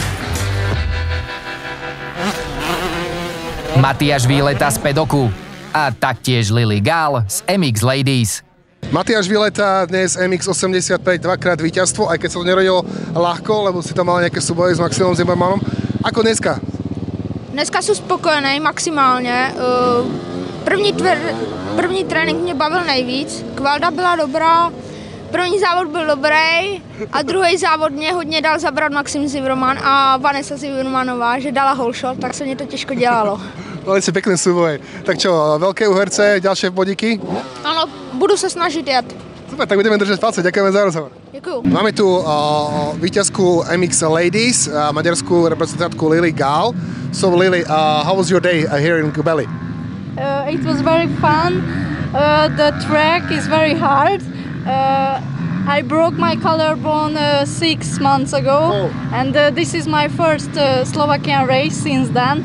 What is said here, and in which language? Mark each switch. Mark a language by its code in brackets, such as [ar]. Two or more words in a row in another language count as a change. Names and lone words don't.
[sk] Matiáš Výleta z pedoku a taktiež Lily Gál z MX Ladies. Matiáš Výleta dnes MX-85 dvakrát víťazstvo, aj keď sa to nerodilo ľahko, lebo si tam mal nejaké súboje s Maximom Zimmermanom. Ako dneska? [cs] Dneska jsem spokojený maximálně. První trénink mě bavil nejvíc, kvalda byla dobrá, první závod byl dobrý a druhý závod mě hodně dal zabrat Maxim Zimmerman a Vanessa Zimmermanová, že dala holshot, tak se mě to těžko dělalo. [sk] Mali si pekné súboje. Tak čo, veľké uherce, ďalšie bodíky? [cs] Ano, budu se snažit jet. [sk] Super, tak budeme držať palce. Ďakujeme za rozhovor. [cs] Děkuju. [sk] Máme tu víťazku MX Ladies, maďarskú reprezentantku Lily Gál. [en] So Lily, how was your day here in Gbely? It was very fun. The track is very hard. I broke my collarbone 6 months ago, and this is my first Slovakian race since then.